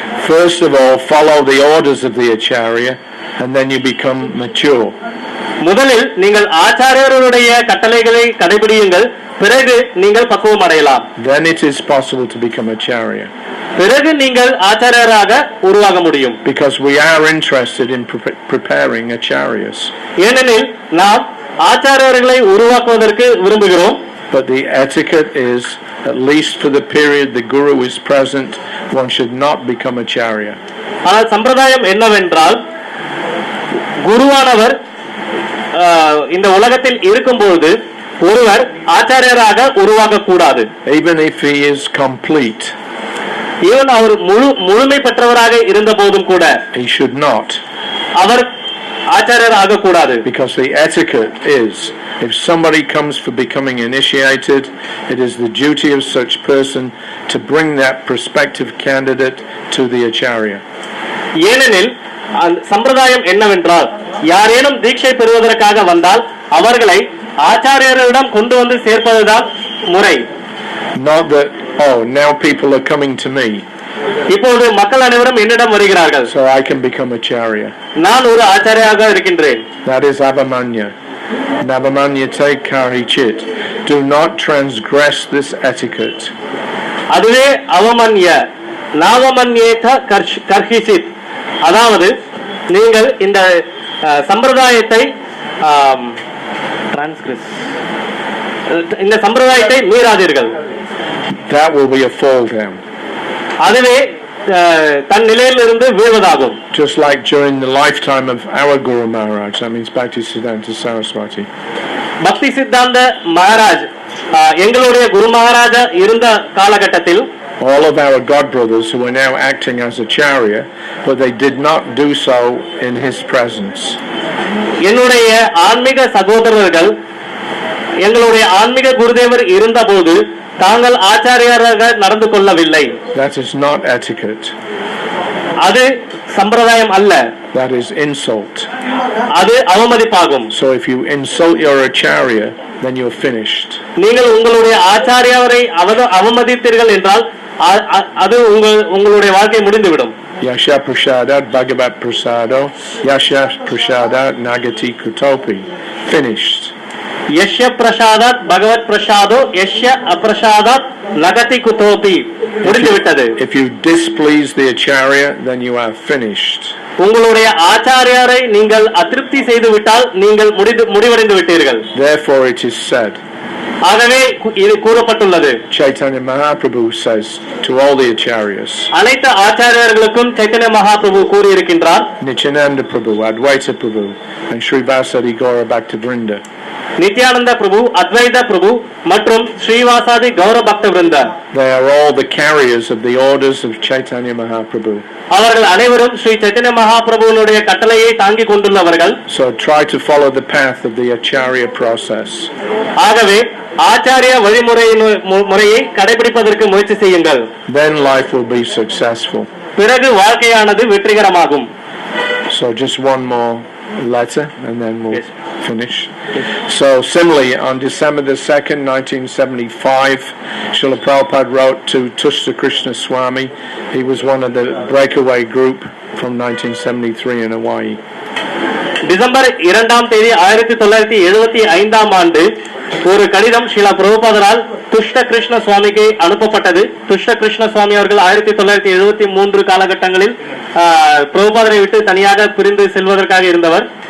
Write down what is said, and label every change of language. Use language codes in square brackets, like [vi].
[en] First of all, follow the orders of the acharya and then you become mature. [ta] முதலில் நீங்கள் ஆச்சாரியருடைய கட்டளைகளை கடைபிடியுங்கள், பிறகு நீங்கள் பக்குவம் அடையலாம். [en] Then it is possible to become acharya. [ta] பிறகு நீங்கள் ஆச்சாரியராக உருவாக முடியும். [en] Because we are interested in preparing acharyas. [ta] ஏனெனில் நாம் ஆச்சாரியர்களை உருவாக்குவதற்கு விரும்புகிறோம். [en] But the etiquette is, at least for the period the guru is present, one should not become acharya. [ta] ஆனால் சம்பிரதாயம் என்னவென்றால், குருவானவர் இந்த உலகத்தில் இருக்கும்போது ஒருவர் ஆச்சாரியராக உருவாக கூடாது. [en] Even if he is complete, [ta] even அவர் முழுமை பெற்றவராக இருந்த போதும் கூட [en] he should not. [ta] அவர் ஆச்சாரியர் ஆக கூடாது. [en] Because the etiquette is, if somebody comes for becoming initiated, it is the duty of such person to bring that prospective candidate to the acharya. [ta] ஏனெனில் சம்பிரதாயம் என்னவென்றால், யாரேனும் தீட்சை பெறுவதற்காக வந்தால் அவர்களை ஆச்சாரியரிடம் கொண்டு வந்து சேர்ப்பதுதான் முறை. [en] Not that, oh, now people are coming to me, [ta] இப்போது மக்கள் அனைவரும் என்னிடம் வருகிறார்கள், [en] so I can become acharya. [ta] நான் ஒரு ஆச்சாரியாக இருக்கின்றேன். [en] That is avamanya. [sa] Navamanyate karichit. [en] Do not transgress this etiquette. [ta] அதுவே [sa] அவமன்ய நாவமன்யேத கர்ஹிசித். [ta] அதாவது நீங்கள் இந்த சம்பிரதாயத்தை மீறாதீர்கள். [en] That will be a fall down. [ta] அதுவே தன் நிலையிலிருந்து வீழ்வதாகும். [en] Just like during the lifetime of our Guru Maharaj, that means Bhaktisiddhanta Saraswati. [ta] பக்தி சித்தாந்த மகாராஜ் எங்களுடைய குரு மகாராஜா இருந்த காலகட்டத்தில் [en] all of our god brothers who are now acting as acharya, but they did not do so in his presence. [ta] என்னுடைய ஆன்மீக சகோதரர்கள் எங்களுடைய ஆன்மீக குருதேவர் இருந்தபோது தாங்கள் ஆச்சாரியராக நடந்து கொள்ளவில்லை. [en] That is not etiquette. [ta] அது சம்பிரதாயம் அல்ல. [en] That is insult. [ta] அது அவமதிப்பாகும். [en] So if you insult your acharya, then you're finished. [ta] நீங்கள் உங்களுடைய ஆச்சாரியரை அவமதித்தீர்கள் என்றால் அது உங்களுடைய வாழ்க்கை முடிந்துவிடும். [sa] Yasha prasadat bhagavat prasado yasha prasadat nagati kutopi. [en] Finished. [sa] Yasya prasadat bhagavat prasado yasya aprasadat nagati kutopi. [ta] முடிந்துவிட்டது. [en] If you displease the acharya, then you are finished. [ta] உங்களுடைய ஆச்சாரியரை நீங்கள் அதிருப்தி செய்து விட்டால் நீங்கள் முடிவடைந்து விட்டீர்கள். [en] Therefore it is said, [ta] ஆகவே இது கூறப்பட்டுள்ளது. [en] Chaitanya Mahaprabhu says to all the acharyas, [ta] அனைத்து ஆச்சாரியர்களுக்கும் சைத்தன்ய மகாபிரபு கூறியிருக்கின்றார், [en] Nityananda Prabhu, Advaita Prabhu, and Srivasadi Gaura Bhaktivinoda, [ta] Nityananda பிரபு, அத்வைத பிரபு மற்றும் ஸ்ரீவாசாதி கௌர பக்த விருந்த, [en] they are all the carriers of the orders of Chaitanya Mahaprabhu. [ta] அவர்கள் அனைவரும் ஸ்ரீ சைத்தன்ய மகாபிரபுவினுடைய கட்டளையை தாங்கிக் கொண்டுள்ளவர்கள். [en] So try to follow the path of the acharya process. [ta] ஆகவே ஆச்சாரிய வழிமுறையை கடைபிடிப்பதற்கு முயற்சி செய்யுங்கள். [en] Then life will be successful. [ta] பிறகு வாழ்க்கையானது வெற்றிகரமாகும். [en] So just one more letter and then we'll finish. So similarly, on December the 2nd, 1975, Srila Prabhupada wrote to Tushta Krishna Swami. He was one of the breakaway group from 1973 in Hawaii. [ta] December 2ஆம் தேதி 1975ஆம் ஆண்டு ஒரு கடிதம் ஸ்ரீலா பிரபுபாதரால் துஷ்ட கிருஷ்ண சுவாமிக்கு அனுப்பப்பட்டது. துஷ்ட கிருஷ்ண சுவாமி அவர்கள் 1973 காலகட்டங்களில் பிரபுபாதரை விட்டு தனியாக பிரிந்து செல்வதற்காக இருந்தவர்.